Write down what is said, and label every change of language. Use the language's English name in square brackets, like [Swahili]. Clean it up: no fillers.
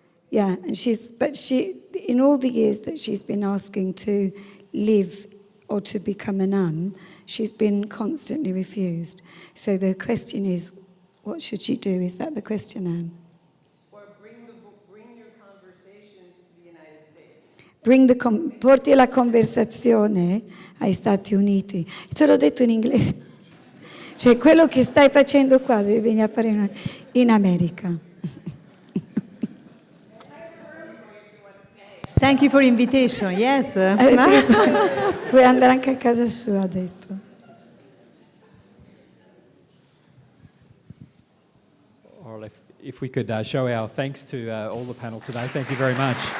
[English] Yeah, and in all the years that she's been asking to live or to become a nun, she's been constantly refused. So the question is, what should she do? Is that the question, Anne? Or bring your conversations to the United States. [Italian] Porti la conversazione ai Stati Uniti. Te l'ho detto in inglese. Cioè, quello che stai facendo qua devi venire a fare in America. [English] Thank you for invitation, yes. [Italian] Puoi andare anche a casa sua, ha detto. [English] Or if we could show our thanks to all the panel today. Thank you very much.